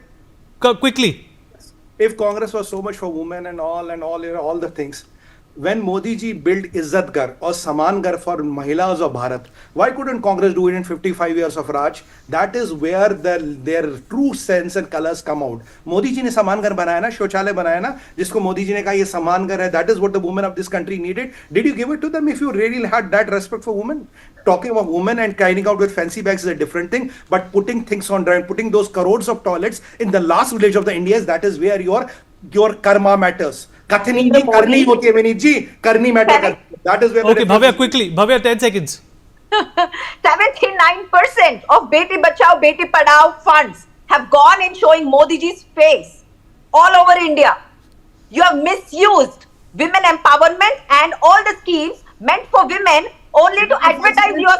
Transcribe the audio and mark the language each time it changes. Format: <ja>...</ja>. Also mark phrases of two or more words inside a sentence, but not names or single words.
<en>Quickly. If Congress was so much for women and all the things, when Modi ji built Izzat Ghar or Saman Ghar for Mahilas of Bharat, why couldn't Congress do it in 55 years of Raj? That is where their true sense and colors come out.</en> <hi>मोदी जी ने सम्मान घर बनाया ना, शौचालय बनाया ना, जिसको मोदी जी ने कहा ये सम्मान घर है,</hi> <en>that is what the women of this country needed. Did you give it to them if you really had that respect for women? Talking about women and carrying out with fancy bags is a different thing, but putting things on ground, putting those crores of toilets in the last village of the Indians, that is where your karma matters.</en> <hi>कथनी जी करनी होती है, विनीत जी, करनी मैटर.</hi> <en>That is where. Okay, Bhavya, quickly. Bhavya, 10 seconds. 79% of Beti Bachao, Beti Padhao funds have gone in showing Modi ji's face all over India. You have misused women empowerment and all the schemes meant for women only to advertise yourself.</en>